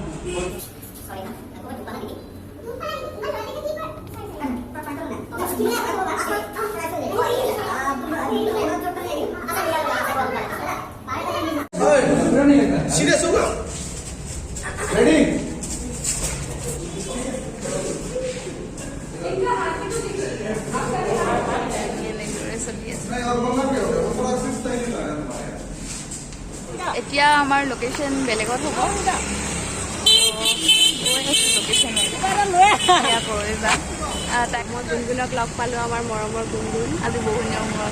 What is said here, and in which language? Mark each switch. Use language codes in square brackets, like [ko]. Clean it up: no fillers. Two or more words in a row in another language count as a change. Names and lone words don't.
[hi] सॉरी ना, मैं को बना दी सीरियस होगा। रेडी [as] এতিয়া আমাৰ লোকেশ্যন বেলেগত হ'ব। তাক মই গুণগুণক লগ পালোঁ, আমাৰ মৰমৰ গুণগুণ, আজি বহু দিনৰ মূৰত।